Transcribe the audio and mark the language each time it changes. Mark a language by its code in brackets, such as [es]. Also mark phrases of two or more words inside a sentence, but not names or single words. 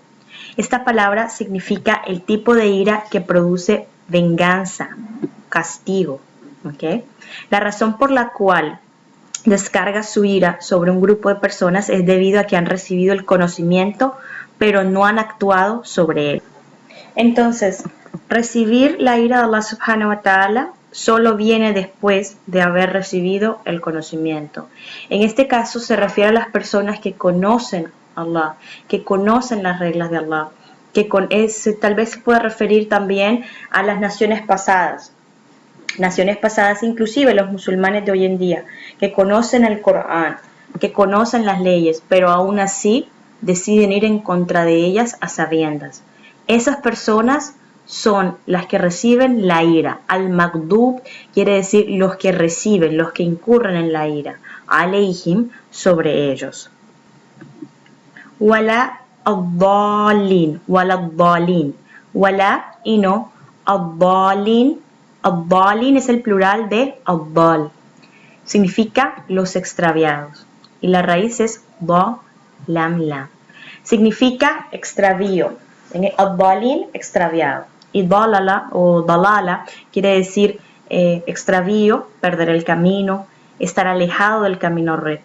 [es] Esta palabra significa el tipo de ira que produce venganza, castigo. ¿Okay? La razón por la cual descarga su ira sobre un grupo de personas es debido a que han recibido el conocimiento, pero no han actuado sobre él. Entonces, recibir la ira de Allah [ar] سبحانه وتعالى [es] solo viene después de haber recibido el conocimiento. En este caso se refiere a las personas que conocen a Allah, que conocen las reglas de Allah, que tal vez se pueda referir también a las naciones pasadas inclusive los musulmanes de hoy en día, que conocen el Corán, que conocen las leyes, pero aún así deciden ir en contra de ellas a sabiendas. Esas personas son las que reciben la ira. Al-Maghdub quiere decir los que reciben, los que incurren en la ira. Alayhim, sobre ellos. [ar] ولا الضالين ولا [es] y no, [ar] الضالين. [es] Ad-dallin es el plural de ad-dal. Significa los extraviados. Y la raíz es [ar] ض ل ل. [es] Significa extravío. Ad-dallin, extraviado. Y dalala o dalala quiere decir extravío, perder el camino, estar alejado del camino recto.